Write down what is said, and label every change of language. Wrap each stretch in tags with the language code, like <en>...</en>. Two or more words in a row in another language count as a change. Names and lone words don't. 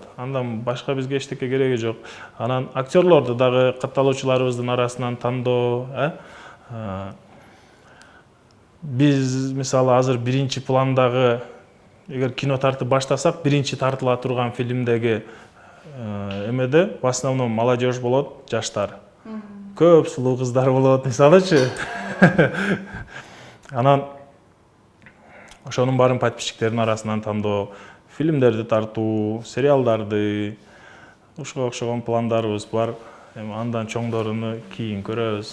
<ky>Андан башка бизге эчтеке кереги жок. Анан актерлорду дагы катталуучуларыбыздын арасынан тандоо, Биз мисалы азыр биринчи пландагы, эгер кино тартып баштасак, биринчи тартыла турган фильмдеги эмеде</ky> <ru>в основном молодежь</ru> <ky>болот, жаштар. Көп сулуу кыздар болот, мисалычы. Анан ошонун баарын подписчиктердин арасынан тандоо, фильмдерди тартуу, сериалдарды, ушуга окшогон пландарыбыз бар. Эми андан чоңдоруну кийин көрөбүз.</ky>